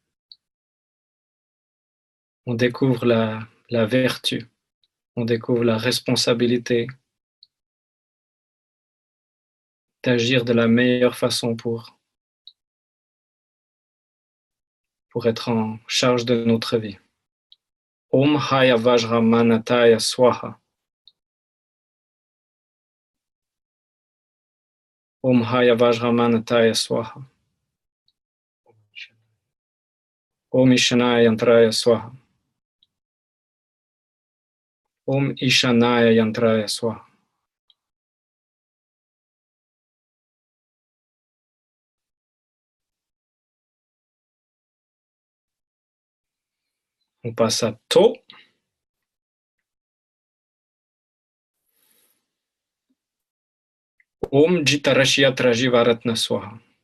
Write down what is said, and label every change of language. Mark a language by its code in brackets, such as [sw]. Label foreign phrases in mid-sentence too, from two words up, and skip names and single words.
[fr] On découvre la vertu, on découvre la responsabilité d'agir de la meilleure façon pour être en charge de notre vie. [sa] Om Haya Vajram Manataya Swaha. Om Haya Vajramanataya Swaha. Om Ishanaya Yantraya Swaha. Om Ishanaya Yantraya Swaha. [fr] On passe à To. [sa] Om Jitarashiyatra Jivaratna Swaha.